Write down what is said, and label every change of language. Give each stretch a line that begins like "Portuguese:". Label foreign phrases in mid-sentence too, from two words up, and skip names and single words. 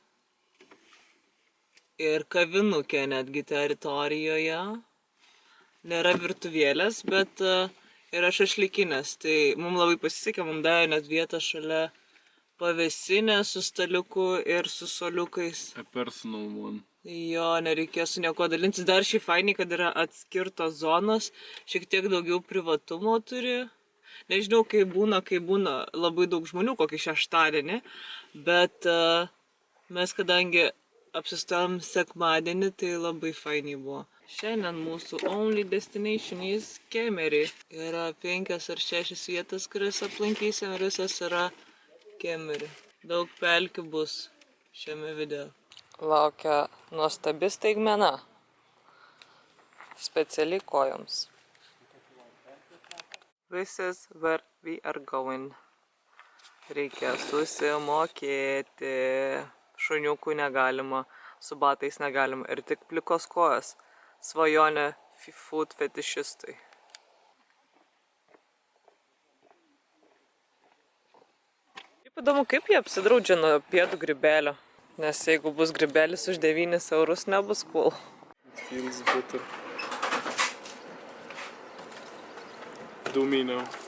Lithuanian: Ir kavinukė netgi teritorijoje. Nėra virtuvėlės, bet yra šašlykinės. Tai mums labai pasisekė, mums davė net vietą šalia pavėsinę su staliuku ir su soliukais.
English: A personal one.
Lithuanian: Jo, nereikėjo su nieko dalintis. Dar šiaip fainiai, kad yra atskirtos zonos, šiek tiek daugiau privatumo turi. Nežinau, kai būna labai daug žmonių, kokį šeštadienį, bet mes kadangi apsistojom sekmadienį, tai labai fainiai buvo. Šiandien mūsų
English: only destination is Kemery.
Lithuanian: Yra 5 ar 6 vietas, kurias aplankysim, ir visas yra Kemery. Daug pelkių bus šiame video. Laukia nuostabi staigmena. Specialiai kojoms.
English: This is where we are going.
Lithuanian: Reikia susimokėti. Šuniukų negalima, su batais negalima ir tik plikos kojos. Svajonė food fetišistai. Taip įdomu, kaip jie apsidraudžia nuo pėdų grybelio. Nes jeigu bus grybelis už 9 eurus, nebus cool.
English: Feels bitter. Do me now.